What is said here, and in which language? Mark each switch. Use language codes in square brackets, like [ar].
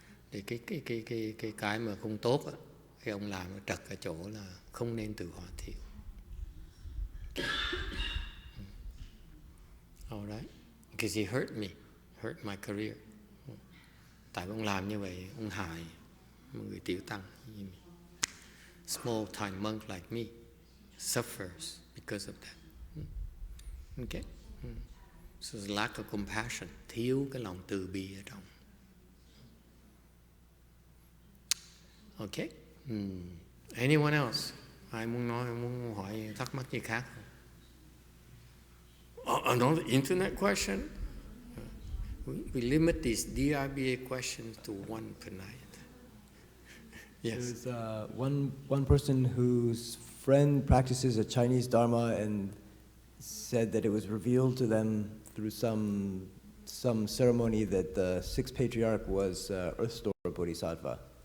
[vi] Để cái mà không tốt á, cái ông làm nó trật ở chỗ là không nên tự hỏa thiêu. [en] All right, because he hurt my career. [vi] Tại ông làm như vậy, ông hại một người tiểu tăng như mình. [en] Small time monk like me suffers because of that. Okay. So there's lack of compassion, [vi] thiếu cái lòng từ bi ở trong. [en] Okay. Anyone else? [vi] Ai muốn hỏi thắc mắc gì khác? [en] Another internet question? We limit these DRBA questions to one per night. Yes. There's one person whose friend practices a Chinese Dharma and said that it was revealed to them through some ceremony that the sixth patriarch was Earth Store Bodhisattva.